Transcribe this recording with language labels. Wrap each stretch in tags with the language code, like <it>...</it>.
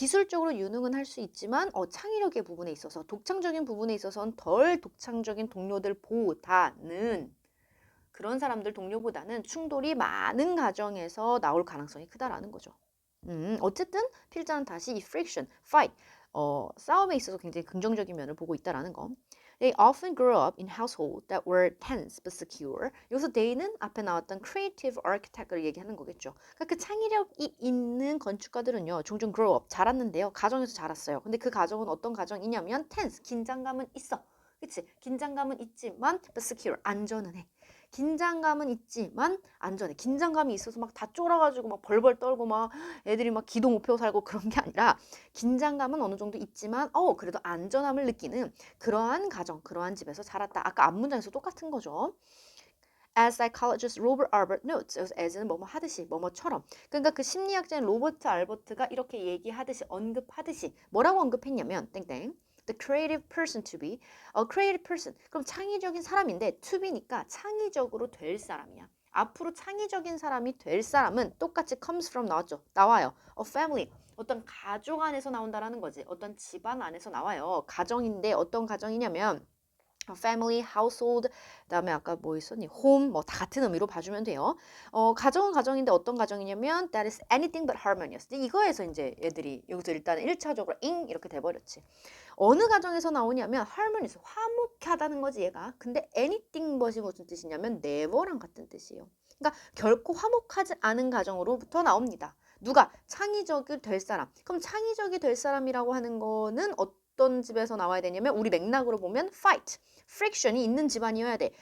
<ko>기술적으로 유능은 할 수 있지만 창의력의 부분에 있어서 독창적인 부분에 있어서는 덜 독창적인 동료들보다는 그런 사람들 동료보다는 충돌이 많은 가정에서 나올 가능성이 크다라는 거죠. 어쨌든 필자는 다시 이 friction, fight, 싸움에 있어서 굉장히 긍정적인 면을 보고 있다라는 거.</ko> <en>They often grew up in households that were tense but secure.</en> <ko>여기서 they는 앞에 나왔던 creative architect를 얘기하는 거겠죠. 그러니까 그 창의력이 있는 건축가들은요, 종종 grow up, 자랐는데요. 가정에서 자랐어요. 근데 그 가정은 어떤 가정이냐면 tense, 긴장감은 있어. 그치? 긴장감은 있지만 but secure, 안전은 해. 긴장감은 있지만 안전해. 긴장감이 있어서 막 다 쫄아가지고 막 벌벌 떨고 막 애들이 막 기도 못 펴고 살고 그런 게 아니라 긴장감은 어느 정도 있지만 그래도 안전함을 느끼는 그러한 가정, 그러한 집에서 자랐다. 아까 앞 문장에서 똑같은 거죠.</ko> <en>As psychologist Robert Albert notes, as는 뭐뭐 하듯이, 뭐뭐처럼.</en> <ko>그러니까 그 심리학자인 로버트 알버트가 이렇게 얘기하듯이, 언급하듯이 뭐라고 언급했냐면 땡땡.</ko> <en>the creative person to be. creative person.</en> <ko>그럼 창의적인 사람인데 to be니까 창의적으로 될 사람이야. 앞으로 창의적인 사람이 될 사람은 똑같이 comes from 나왔죠. 나와요. a family. 어떤 가족 안에서 나온다라는 거지. 어떤 집안 안에서 나와요. 가정인데 어떤 가정이냐면 family, household, 그다음에 아까 뭐 있었니? home, 뭐 다 같은 의미로 봐주면 돼요.</ko> <en>가정은 가정인데 어떤 가정이냐면 that is anything but harmonious.</en> <ko>이거에서 이제 얘들이 여기서 일단 1차적으로 ing 이렇게 돼버렸지. 어느 가정에서 나오냐면 harmonious, 화목하다는 거지 얘가. 근데 anything but 이 무슨 뜻이냐면 never랑 같은 뜻이에요. 그러니까 결코 화목하지 않은 가정으로부터 나옵니다. 누가? 창의적이 될 사람. 그럼 창의적이 될 사람이라고 하는 거는 어떤 집에서 나와야 되냐면 우리 맥락으로 보면 fight, friction이 있는 집안이어야 돼.</ko>